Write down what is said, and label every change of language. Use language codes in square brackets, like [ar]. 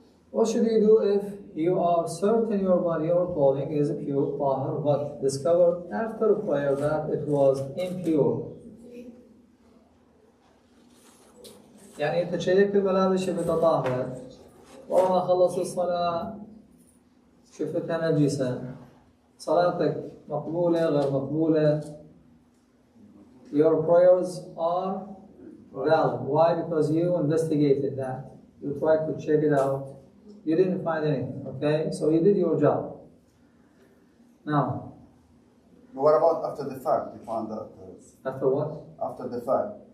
[en] What should you do if you are certain your body or clothing is pure, tahir, but discovered after prayer that it was impure? [ar] يعني أنت شايف الملابس شفتها طاهرة وما خلص الصلاة شفتها نجسة صلاتك مقبولة غير مقبولة. [en] Your prayers are valid. Why? Because you investigated that. You tried to check it out. You didn't find anything, okay? So you did your job. Now. But what about after the fact? You found out. After what? After the fact.